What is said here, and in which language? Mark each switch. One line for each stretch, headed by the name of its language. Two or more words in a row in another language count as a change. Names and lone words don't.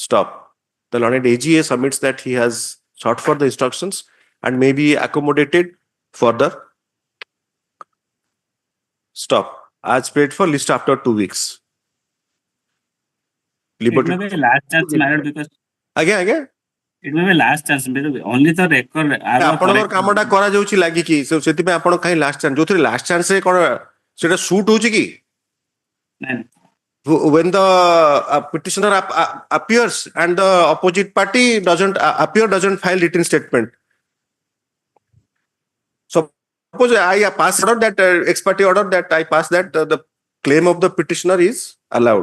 English: The learned AGA submits that he has sought for the instructions and may be accommodated further. Stop. As paid for list after 2 weeks. It may be last chance, my lord, because Again. it may be last chance because only the record.
Odia: ଆପଣଙ୍କର କାମଟା କରାଯାଉଛି ଲାଗିକି ସେଥିପାଇଁ ଆପଣ କାହିଁ
English: last chance
Odia: ଯୋଉଥିରେ ଲାଷ୍ଟ ଚାନ୍ସରେ କ'ଣ ସେଟା ସୁଟ୍ ହଉଛି କି?
English: When the petitioner appears and the opposite party doesn't file written statement. Suppose I pass order that ex parte order that I pass that the claim of the petitioner is allowed.